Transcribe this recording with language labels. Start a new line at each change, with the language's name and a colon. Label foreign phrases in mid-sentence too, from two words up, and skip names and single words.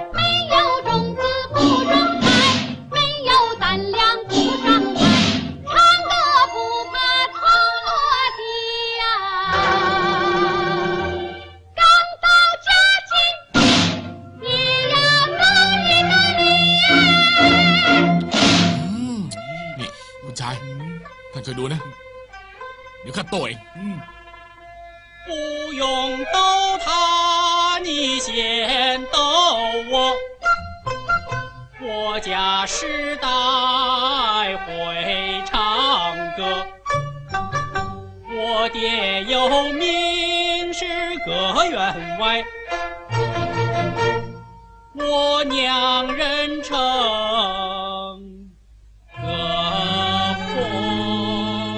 Chinese: 没有种子不种菜，没有胆量不上台，唱歌不怕头落地呀。刚到家境，也要努力努力呀。
Thai: นี่คุณชายท่านเคยดูนะ เดี๋ยวข้าโต้เอง
Chinese: 不用逗他，你先逗我。我家世代会唱歌，我爹有名是个员外，我娘人称个凤。